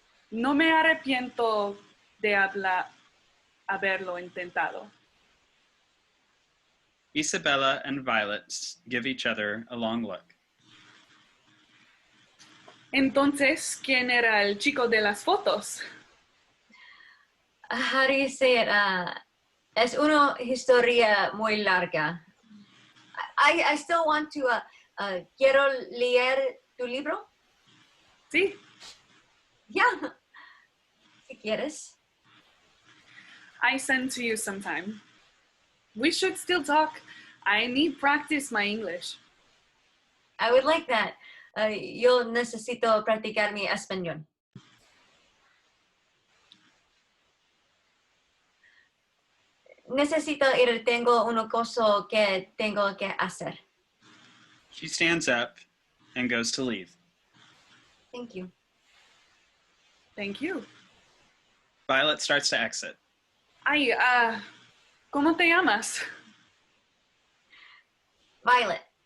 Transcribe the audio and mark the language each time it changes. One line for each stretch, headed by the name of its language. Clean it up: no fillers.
Spanish: No me arrepiento de haberlo intentado.
English: Isabella and Violet give each other a long look.
Spanish: Entonces, ¿quién era el chico de las fotos?
English: How do you say it?
Spanish: Es una historia muy larga.
English: I still want to,
Spanish: quiero leer tu libro. Sí.
English: Yeah.
Spanish: Si quieres.
English: I send to you sometime. We should still talk. I need practice my English. I would like that.
Spanish: Yo necesito practicar mi español. Necesito ir, tengo una cosa que tengo que hacer.
English: She stands up and goes to leave. Thank you. Thank you. Violet starts to exit.
Spanish: Ay, ¿cómo te llamas? Violet.